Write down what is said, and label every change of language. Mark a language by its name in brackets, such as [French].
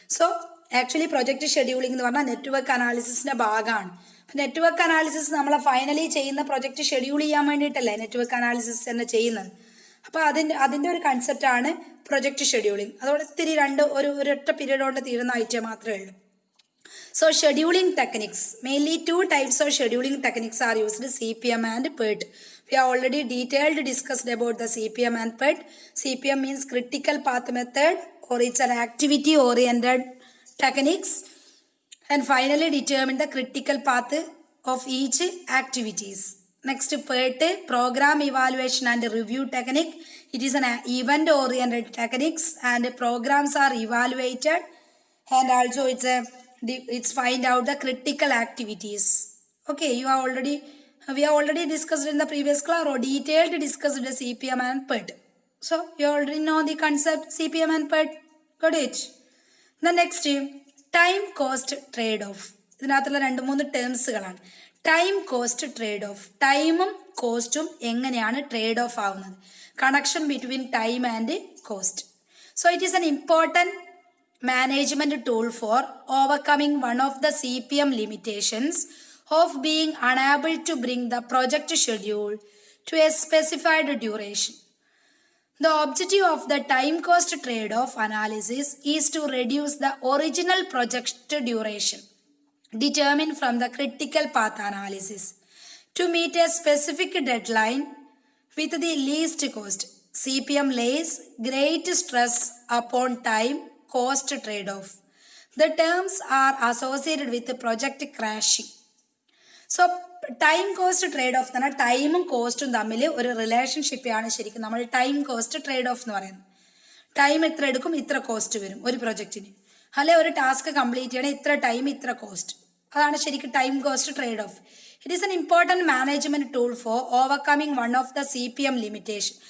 [Malayalam] So actually project scheduling എന്ന് പറഞ്ഞാൽ network അനാലിസിസിന്റെ ഭാഗമാണ്. നെറ്റ്വർക്ക് അനാലിസിസ് നമ്മളെ ഫൈനലി ചെയ്യുന്ന പ്രൊജക്റ്റ് ഷെഡ്യൂൾ ചെയ്യാൻ വേണ്ടിയിട്ടല്ലേ നെറ്റ്വർക്ക് അനാലിസിസ് തന്നെ ചെയ്യുന്നത്. അപ്പോൾ അതിൻ്റെ ഒരു കൺസെപ്റ്റാണ് പ്രൊജക്റ്റ് ഷെഡ്യൂളിംഗ്. അതോടെ ഇത്തിരി ഒരൊറ്റ പീരീഡ് കൊണ്ട് തീരുന്ന ഐറ്റം മാത്രമേ ഉള്ളൂ. [English] So scheduling techniques, mainly two types of scheduling techniques are used, CPM and PERT. We have already detailed discussed about the CPM and PERT. CPM means critical path method, or it's an activity oriented techniques, and finally determine the critical path of each activities. Next, PERT, program evaluation and review technique. It is an event oriented techniques, and programs are evaluated, and also it's find out the critical activities. Okay, we have already discussed in the previous class, or detailed discussed the CPM and PERT. So you already know the concept CPM and PERT. Got it? The next, time cost trade off. [Malayalam] ഇതിനകത്തുള്ള 2-3 ടേംസുകളാണ്. Time cost trade off. ടൈമും കോസ്റ്റും എങ്ങനെയാണ് trade off ആവുന്നത്? [English] Connection between time and cost. So it is an important management tool for overcoming one of the CPM limitations of being unable to bring the project schedule to a specified duration. The objective of the time cost trade-off analysis is to reduce the original project duration determined from the critical path analysis to meet a specific deadline with the least cost. CPM lays great stress upon time cost trade-off. The terms are associated with project crashing. [Malayalam] So time cost trade off എന്ന് പറഞ്ഞാൽ ടൈമും കോസ്റ്റും തമ്മിൽ ഒരു റിലേഷൻഷിപ്പാണ് ശരിക്കും നമ്മൾ time cost trade off എന്ന് പറയുന്നത്. ടൈം ഇത്ര എടുക്കും, ഇത്ര കോസ്റ്റ് വരും ഒരു പ്രൊജക്റ്റിന്. അല്ലെ ഒരു ടാസ്ക് കംപ്ലീറ്റ് ചെയ്യണേ ഇത്ര ടൈം, ഇത്ര കോസ്റ്റ്. അതാണ് ശരിക്കും [English] Time cost trade off. It is an important management tool for overcoming one of the CPM limitation.